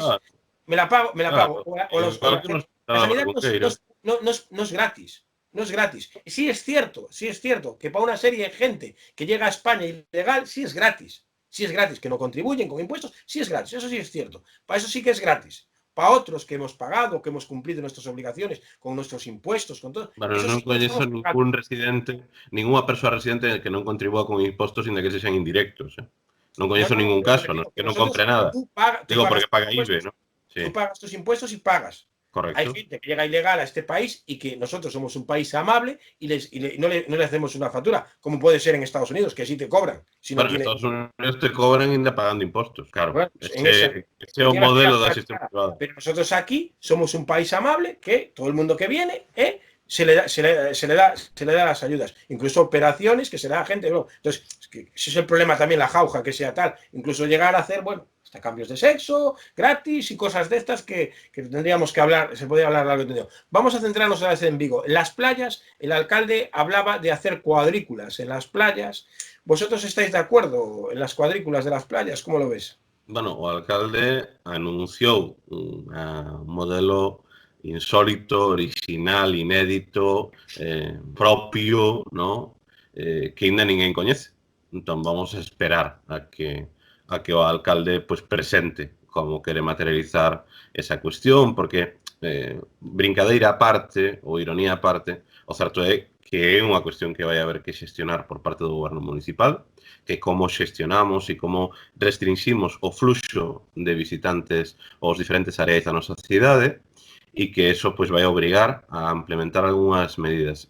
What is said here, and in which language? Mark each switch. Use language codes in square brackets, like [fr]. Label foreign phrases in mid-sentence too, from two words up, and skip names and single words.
[es] Me la pago. La sanidad no es gratis. No es gratis. Sí es cierto que para una serie de gente que llega a España ilegal, sí es gratis. Sí es gratis, que no contribuyen con impuestos, sí es gratis. Eso sí es cierto. Para eso sí que es gratis. Para otros que hemos pagado, que hemos cumplido nuestras obligaciones con nuestros impuestos, con todo. [gl] Bueno, non coñezo ningún residente, ninguna persoa residente que non contribúa con impostos inda que sexan indirectos. Non coñezo ningún caso, que non compre nada. Digo, porque paga IVE, ¿no? [es] Sí. Tú pagas tus impuestos y pagas. Correcto. Hay gente que llega ilegal a este país y que nosotros somos un país amable y no le hacemos una factura, como puede ser en Estados Unidos, que sí te cobran. Si no [gl] en Estados Unidos te cobran inda pagando impostos, claro. Bueno, ese é o modelo da asistencia privada. [es] Pero nosotros aquí somos un país amable que todo el mundo que viene se le da las ayudas, incluso operaciones que se le da a gente. Bueno, entonces, ese es el problema también, la jauja que sea tal, incluso llegar a hacer, bueno, hasta cambios de sexo, gratis y cosas de estas que tendríamos que hablar, se podría hablar largo y tendido. Vamos a centrarnos ahora en Vigo. En las playas, el alcalde hablaba de hacer cuadrículas en las playas. ¿Vosotros estáis de acuerdo en las cuadrículas de las playas? ¿Cómo lo ves? [gl] Bueno, o alcalde anunciou un modelo insólito, original, inédito, propio, ¿no? Que ainda ninguén coñece. Entón vamos a esperar a que o alcalde pues presente como quere materializar esa cuestión, porque brincadeira aparte ou ironía aparte, o certo é que é unha cuestión que vai haber que xestionar por parte do goberno municipal, que como xestionamos e como restringimos o fluxo de visitantes aos diferentes áreas da nosa cidade e que eso pues, vai obrigar a implementar algunhas medidas.